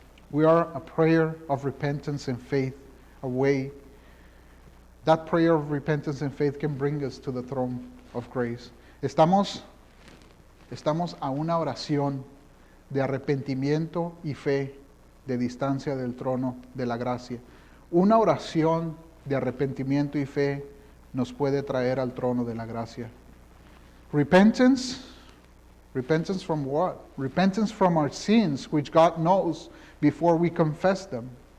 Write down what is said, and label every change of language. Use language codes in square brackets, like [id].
[en] We are a prayer of repentance and faith away. That prayer of repentance and faith can bring us to the throne of grace. [es] Estamos a una oración de arrepentimiento y fe de distancia del trono de la gracia. Una oración de arrepentimiento y fe nos puede traer al trono de la gracia. [en] Repentance from what? Repentance from our sins, which God knows before we confess them.